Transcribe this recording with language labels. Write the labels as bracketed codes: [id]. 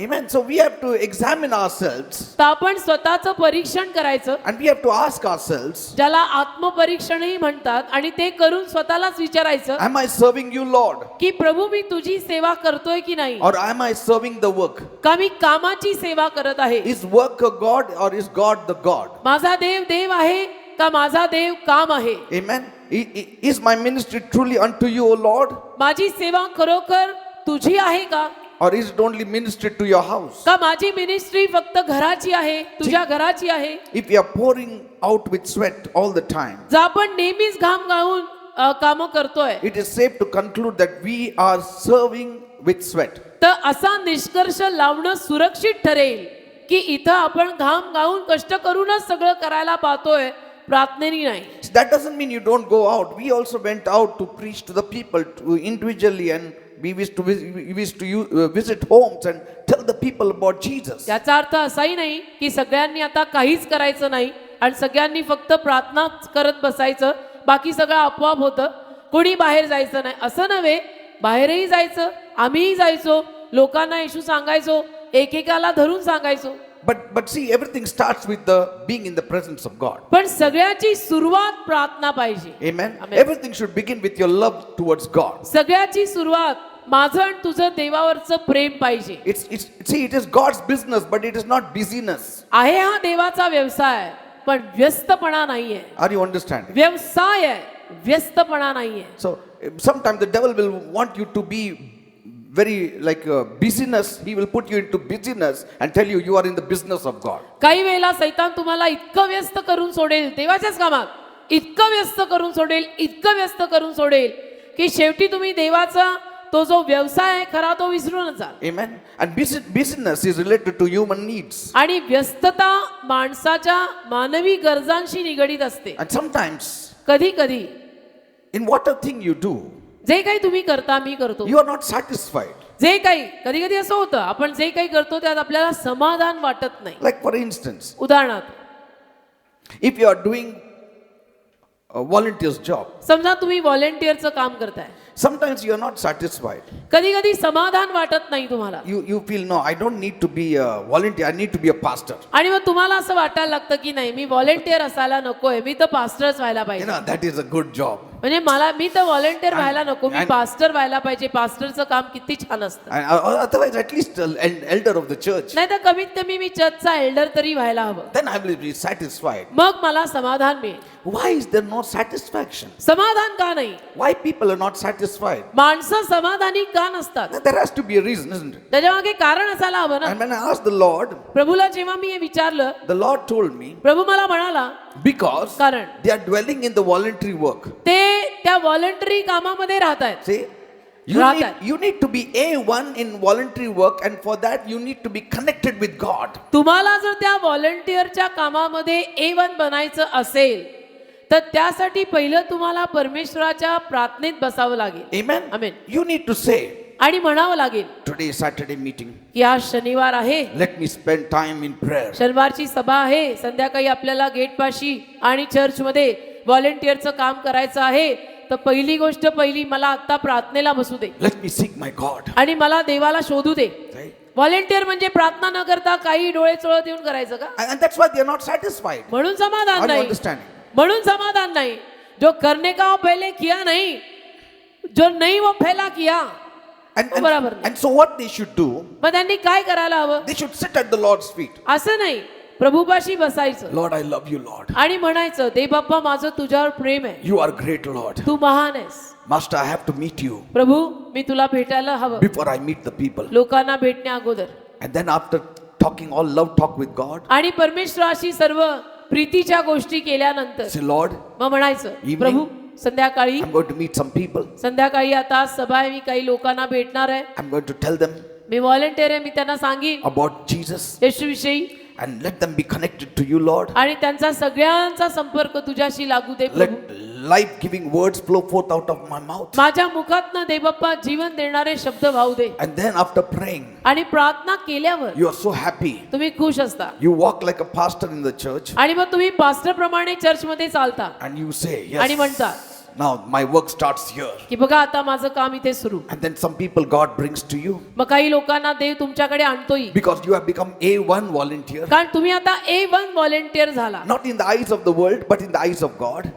[en] Amen. So we have to examine ourselves [mr] तर आपण स्वतःचं परीक्षण करायचं, [en] and we have to ask ourselves, [mr] ज्याला आत्मपरीक्षणही म्हणतात, आणि ते करून स्वतःलाच विचारायचं [en] am I serving you, Lord? [mr] की प्रभू मी तुझी सेवा करतोय की नाही, [en] Or am I serving the work? [mr] का मी कामाची सेवा करत आहे. [en] Is work a God or is God the God? [mr] माझा देव देव आहे का माझा देव काम आहे. [en] Amen. Is my ministry truly unto you, O Lord? [mr] माझी सेवा खरोखर तुझी आहे का, [en] Or is it only ministry to your house? [mr] का माझी मिनिस्ट्री फक्त घराची आहे, तुझ्या घराची आहे. [en] If we are pouring out with sweat all the time, [mr] जर आपण नेहमीच घाम गाळून काम करतोय [en] it is safe to conclude that we are serving with sweat. [mr] तर असा निष्कर्ष लावणं सुरक्षित ठरेल की इथं आपण घाम गाळून कष्ट करूनच सगळं करायला पाहतोय, प्रार्थनेनी नाही. [en] That doesn't mean you don't go out. We also went out to preach to the people individually, and we wish to visit homes and tell the people about Jesus. [mr] याचा अर्थ असाही नाही की सगळ्यांनी आता काहीच करायचं नाही आणि सगळ्यांनी फक्त प्रार्थना करत बसायचं, बाकी सगळं आपोआप होतं, कोणी बाहेर जायचं नाही, असं नव्हे. बाहेरही जायचं, आम्हीही जायचो, लोकांना येशू सांगायचो, एकेकाला धरून सांगायचो. [en] But see, everything starts with the being in the presence of God. [mr] पण सगळ्याची सुरुवात प्रार्थना पाहिजे. [en] Amen. Amen. Everything should begin with your love towards God. [mr] सगळ्याची सुरुवात माझं आणि तुझं देवावरचं प्रेम पाहिजे. [en] It is God's business, but it is not busyness. [mr] आहे हा देवाचा व्यवसाय, पण व्यस्तपणा नाहीये. [en] Are you understanding? [mr] व्यवसाय आहे, व्यस्तपणा नाहीये. [en] So sometimes the devil will want you to be very like busyness. He will put you into busyness and tell you are in the business of God. [mr] काही वेळेला सैतान तुम्हाला इतकं व्यस्त करून सोडेल देवाच्याच कामात, इतकं व्यस्त करून सोडेल, इतकं व्यस्त करून सोडेल की शेवटी तुम्ही देवाचा तो जो व्यवसाय आहे खरा तो विसरूनच जाल. [en] Amen. And busyness is related to human needs. [mr] आणि व्यस्तता माणसाच्या मानवी गरजांशी निगडीत असते. [en] And sometimes [mr] कधी कधी [en] in whatever thing you do, [mr] जे काही तुम्ही करता, मी करतो, [en] you are not satisfied. [mr] जे काही कधी कधी असं होतं, आपण जे काही करतो त्यात आपल्याला समाधान वाटत नाही. [en] Like for instance, [mr] उदाहरणार्थ, [en] if you are doing a volunteer's job, [mr] समजा तुम्ही व्हॉलेंटिअरचं काम करताय, [en] sometimes you are not satisfied. [mr] कधी कधी समाधान वाटत नाही तुम्हाला, [en] You feel, no, I don't need to be a volunteer, I need to be a pastor. [mr] आणि मग तुम्हाला असं वाटायला लागतं की नाही, मी व्हॉलेंटिअर असायला नकोय, मी तर पास्टरच व्हायला [en] You [mr] पाहिजे. [en] know, that is a good job. [mr] म्हणजे मी तर व्हॉलेंटिअर व्हायला नको, मी [en] and- [mr] पास्टर व्हायला पाहिजे. पास्टरचं काम किती छान असतं. [en] And otherwise, at least an elder of the church. [mr] नाही तर कमीत कमी मी चर्चचा एल्डर तरी व्हायला हवं, [en] Then I will be satisfied. [mr] मग मला समाधान मिळेल. [en] Why is there no satisfaction? [mr] समाधान का नाही? [en] Why people are not satisfied? [mr] माणसं समाधानी का नसतात? [en] There has to be a reason, isn't it? [mr] त्याच्या मागे कारण असायला हवं ना. [en] And when I asked the Lord, [mr] प्रभूला जेव्हा मी हे विचारलं, [en] the Lord told me, [mr] प्रभू मला म्हणाला [en] because [mr] कारण [en] they are dwelling in the voluntary work. [mr] ते त्या व्हॉलंटरी कामामध्ये राहतायत. [en] See, you need to be A1 in voluntary work, and for that you need to be connected with God. [mr] तुम्हाला जर त्या व्हॉलंटिअरच्या कामामध्ये A1 बनायचं असेल तर त्यासाठी पहिलं तुम्हाला परमेश्वराच्या प्रार्थनेत बसावं लागेल. [en] Amen. Amen. You need to say, [mr] आणि म्हणावं लागेल [en] today is Saturday meeting. [mr] की आज शनिवार आहे, [en] Let me spend time in prayer. [mr] शनिवारची सभा आहे, संध्याकाळी आपल्याला गेटपाशी आणि चर्चमध्ये व्हॉलंटिअरचं काम करायचं आहे, तर पहिली गोष्ट मला आता प्रार्थनेला बसू दे [en] Let me seek my God. [mr] आणि मला देवाला शोधू दे. [en] Right? [mr] व्हॉलंटिअर म्हणजे प्रार्थना न करता काही डोळे चोळत येऊन करायचं का? [en] And that's why they are not satisfied. [mr] म्हणून समाधान [en] Are you [mr] नाही. [en] understanding? [mr] म्हणून समाधान [hi] नहीं. जो करने का वो पहले किया नहीं, जो नहीं वो पहला किया. [en] And, [mr] तो बरोबर नाही. [en] and so what they should do, [mr] मग त्यांनी काय करायला हवं? [en] they should sit at the Lord's feet. [mr] असं नाही, प्रभूपाशी बसायचं [en] Lord, I love you, Lord. [mr] आणि म्हणायचं, देव बाप्पा माझं तुझ्यावर प्रेम आहे, [en] You are great, Lord. [mr] तू महान आहेस. [en] Master, I have to meet you [mr] प्रभू मी तुला भेटायला हवं, [en] before I meet the people. [mr] लोकांना भेटण्या अगोदर. [en] And then after talking all love talk with God, [mr] आणि परमेश्वराशी सर्व प्रीतीच्या गोष्टी केल्यानंतर [en] say, Lord, [mr] मग म्हणायचं, [en] Evening. [mr] प्रभू संध्याकाळी [en] I'm going to meet some people. [mr] संध्याकाळी आता सभा आहे, मी काही लोकांना भेटणार आहे, [en] I'm going to tell them [mr] मी volunteer आहे, मी त्यांना सांगेन [en] about Jesus [mr] येशूविषयी [en] and let them be connected to you, Lord. [mr] आणि त्यांचा सगळ्यांचा संपर्क तुझ्याशी लागू दे [en] Let [mr] Prabhu. [en] life-giving words flow forth out of my mouth. [mr] माझ्या मुखातनं देवबाप्पा जीवन देणारे शब्द वाहू दे. [en] And then after praying, [mr] आणि प्रार्थना केल्यावर [en] you are so happy. [mr] तुम्ही खुश असता [en] You walk like a pastor in the church [mr] आणि मग तुम्ही पास्टर प्रमाणे चर्च मध्ये चालता [en] and you say, [mr] आणि [en] yes, [mr] म्हणता [en] now my work starts here. [mr] की बघा आता माझं काम इथे सुरू. [en] And then some people God brings to you [mr] मग काही लोकांना देव तुमच्याकडे आणतोय [en] because you have become A1 volunteer. [mr] कारण तुम्ही आता A1 व्हॉलेंटियर झाला. [en] Not in the eyes of the world, but in the eyes of God.